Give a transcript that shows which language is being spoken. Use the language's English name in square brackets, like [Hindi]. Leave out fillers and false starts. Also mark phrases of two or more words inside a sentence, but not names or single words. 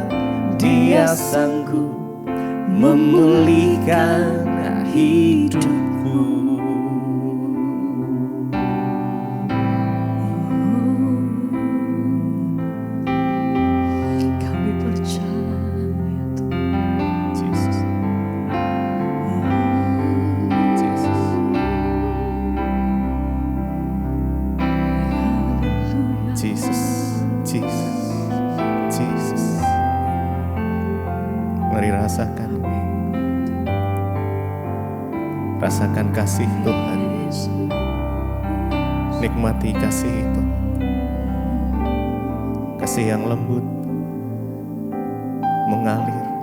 [Indonesian] Dia sanggup memulihkan hidupku. Kami percaya Tuhan. Jesus. Jesus. Jesus. Jesus. Jesus. Mari rasakan kasih Tuhan. Nikmati kasih itu, kasih yang lembut mengalir.